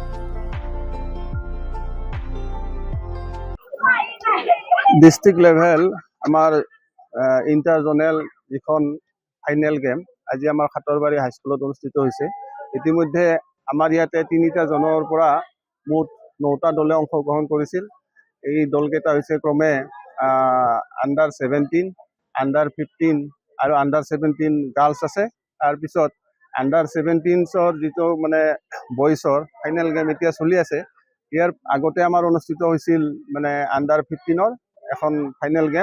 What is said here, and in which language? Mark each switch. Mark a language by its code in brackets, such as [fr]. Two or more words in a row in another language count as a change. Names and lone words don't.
[en] district level [as] আমাৰ ইণ্টাৰজোনেল যিখন [en] final game [as] আজ আমাৰ কাথৰবাৰি হাইস্কুল অনুষ্ঠিত হইছে। ইতিমধ্যে আমাৰ ইয়াতে 3টা জনৰ পৰা মুঠ 9টা দলে অংশগ্ৰহণ কৰিছিল। এই দলকেইটা হৈছে ক্ৰমে আন্ডাৰ 17, আন্ডাৰ 15 আৰু আন্ডাৰ 17 গাৰ্লছ আছে। তাৰ পিছত আন্ডাৰ 17ৰ যিটো মানে বয়সৰ [en] final game [as] এতিয়া চলি আছে। ইয়াৰ আগতে আমাৰ অনুষ্ঠিত হৈছিল মানে আন্ডাৰ 15ৰ এখন [en] final game.